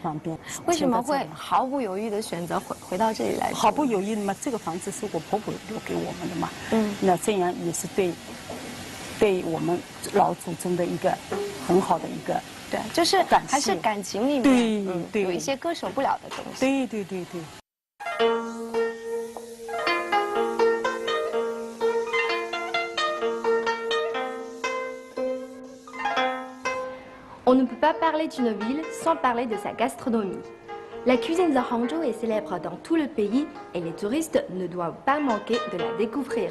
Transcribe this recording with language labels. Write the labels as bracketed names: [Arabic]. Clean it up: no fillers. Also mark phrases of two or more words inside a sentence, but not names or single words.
[Chinese] 为什么会毫不犹豫的选择回到这里来住？毫不犹豫的嘛，这个房子是我婆婆留给我们的嘛，那这样也是对我们老祖宗的一个很好的一个。对，就是感谢还是感情里面，对有一些割舍不了的东西。对对对对。 [French] On ne peut pas parler d'une ville sans parler de sa gastronomie. La cuisine de Hangzhou est célèbre dans tout le pays et les touristes ne doivent pas manquer de la découvrir.